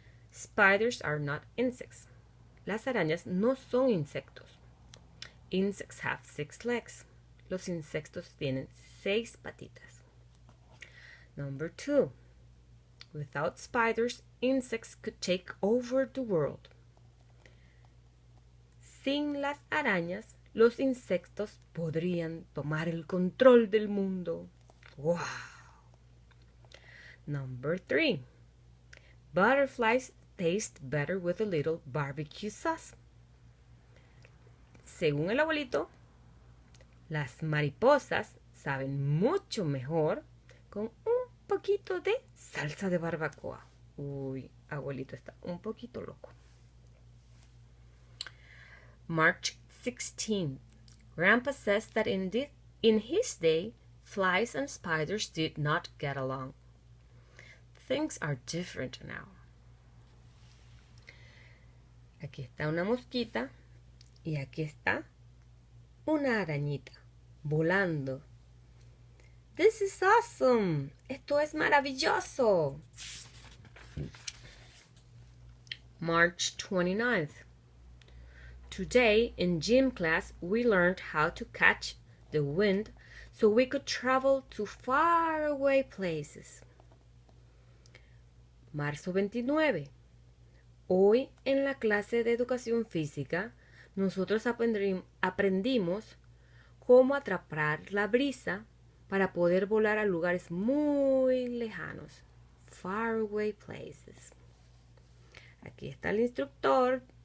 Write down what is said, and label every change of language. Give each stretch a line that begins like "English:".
English: Spiders are not insects.
Spanish: Las arañas no son insectos.
English: Insects have 6 legs.
Spanish: Los insectos tienen 6 patitas.
English: Number 2. Without spiders, insects could take over the world.
Spanish: Sin las arañas, los insectos podrían tomar el control del mundo. ¡Wow!
English: Number 3. Butterflies taste better with a little barbecue sauce.
Spanish: Según el abuelito, las mariposas saben mucho mejor con un poquito de salsa de barbacoa. Uy, abuelito está un poquito loco.
English: March 16. Grandpa says that in his day, flies and spiders did not get along. Things are different now.
Spanish: Aquí está una mosquita y aquí está una arañita volando.
English: This is awesome.
Spanish: Esto es maravilloso.
English: March 29th. Today in gym class we learned how to catch the wind so we could travel to faraway places.
Spanish: Marzo 29. Hoy en la clase de educación física nosotros aprendimos cómo atrapar la brisa para poder volar a lugares muy lejanos.
English: Faraway places.
Spanish: Aquí está el instructor.